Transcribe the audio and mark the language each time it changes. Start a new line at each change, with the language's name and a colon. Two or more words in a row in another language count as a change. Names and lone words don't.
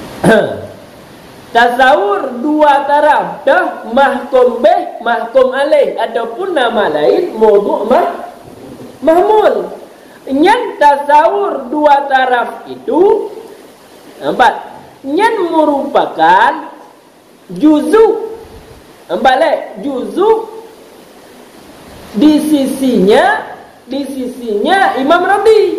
Malay: Tasawur dua taraf dah,
Arabic: محكوم به، محكوم عليه,
Malay: ataupun nama lain
Arabic: موضوع محمول.
Malay: Yang tasawur dua taraf itu empat, yang merupakan juzuk, balik juzuk di sisinya Imam Rabi.